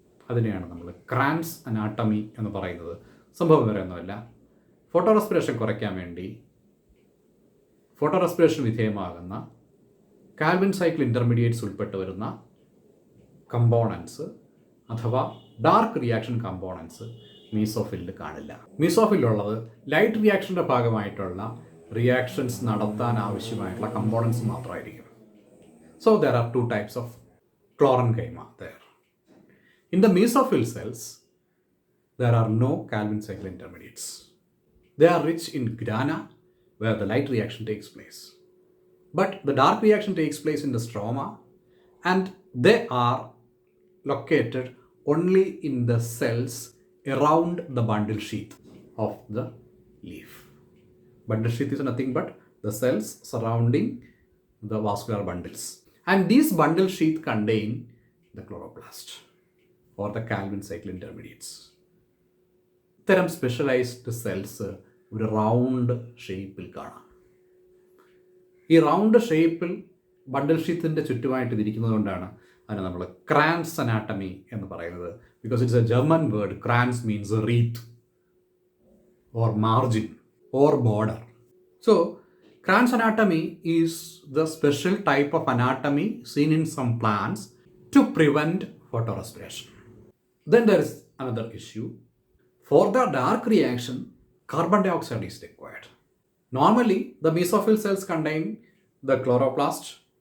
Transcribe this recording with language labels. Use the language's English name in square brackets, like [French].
[Malayalam] അതിനെയാണ് നമ്മൾ Kranz anatomy എന്ന് പറയുന്നത്. സംഭവം വേറെ ഒന്നുമല്ല, ഫോട്ടോ റെസ്പിറേഷൻ കുറയ്ക്കാൻ വേണ്ടി photo respiration വിധേയമാകുന്ന Calvin cycle intermediates ഉൾപ്പെട്ട് വരുന്ന കമ്പോണൻസ് അഥവാ ഡാർക്ക് റിയാക്ഷൻ കമ്പോണൻസ് മീസോഫില്ലിൽ കാണില്ല. മീസോഫില്ലുള്ളത് ലൈറ്റ് റിയാക്ഷൻ്റെ ഭാഗമായിട്ടുള്ള റിയാക്ഷൻസ് നടത്താൻ ആവശ്യമായിട്ടുള്ള കമ്പോണൻസ് മാത്രമായിരിക്കും. [English] So there are two types of chlorenchyma there. In the mesophil cells, there are no Calvin cycle intermediates. They are rich in grana, where the light reaction takes place. But the dark reaction takes place in the stroma, and they are located only in the cells around the bundle sheath of the leaf. Bundle sheath is nothing but the cells surrounding the vascular bundles. And these bundle sheath contain the chloroplast or the Calvin cycle intermediates. [Malayalam] ഇത്തരം specialised cells ഒരു round ഷേപ്പിൽ കാണാം. ഈ round ഷേപ്പിൽ ബണ്ടിൽ ഷീത്തിൻ്റെ ചുറ്റുമായിട്ട് ഇരിക്കുന്നത് കൊണ്ടാണ് അതിനെ നമ്മൾ ക്രാൻസ് അനാട്ടമി എന്ന് പറയുന്നത്. [English] Because it's a German word. Kranz means wreath or margin or border. So Kranz anatomy is the special type of anatomy seen in some plants to prevent photorespiration. Then there is another issue. For the dark reaction, carbon dioxide is required. Normally, the mesophyll cells contain the chloroplast.